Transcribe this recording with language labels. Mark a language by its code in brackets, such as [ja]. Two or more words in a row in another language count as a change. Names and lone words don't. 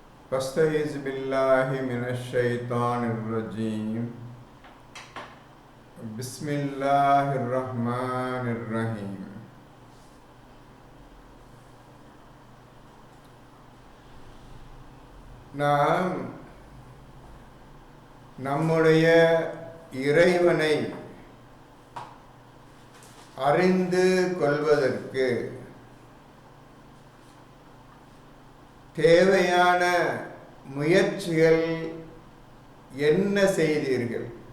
[ar] فاستعذ بالله من الشيطان الرجيم بسم الله الرحمن الرحيم நாம் [ta] நம்முடைய இறைவனை அறிந்து கொள்வதற்கு தேவையான முயற்சிகள் என்ன செய்தீர்கள்?